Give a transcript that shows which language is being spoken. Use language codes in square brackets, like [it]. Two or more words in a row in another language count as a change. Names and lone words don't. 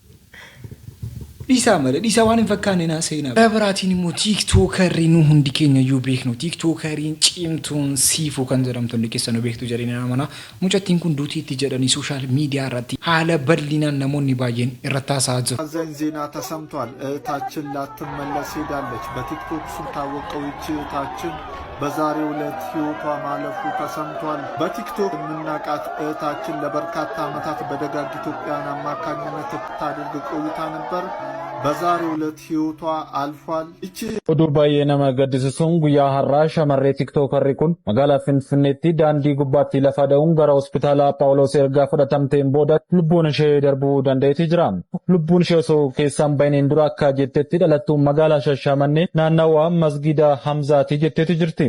[om] Disa waan hin fakkaanne naa seenaa. Dabaratiin immoo tiiktookarriin hundi keenya iyyuu beeknu. Tiiktookarriin cimtuun siifuu kan jedhamtu hundi keessan beektu jedhanii namana. Mucattiin kun duutiitti jedhanii [en] sooshaal miidiyaa [om] irratti haala bal'inaan namoonni baay'een irratti haasa'aa jiru. [am] አዘን ዜና ተሰምቷል። እህታችን ላትመለስ ሄዳለች። በቲክቶክ ስታወቀው ይቺ እህታችን በዛሬው ዕለት ህይወቷ ማለፉ ተሰምቷል። በቲክቶክ የምናውቃት እህታችን ለበርካታ ዓመታት በደጋግ ኢትዮጵያውያን አማካኝነት ስታደርግ ቆይታ ነበር። በዛሬው ዕለት ህይወቷ አልፏል። እቺ [om] oduu baay'ee nama gaddisiisuun guyyaa har'aa shamarree tiktookarri kun magaalaa Finfinneetti daandii gubbaatti lafa dha'uun gara hospitaala Phaawulos ergaa fudhatamteen booda lubbuun ishee darbuu danda'eeti jira. Lubbuun ishee osoo keessaan bahineen dura akka jettetti dhalattuun magaalaa Shashamannee naannawaa masgida Hamzaati jetteeti jirti.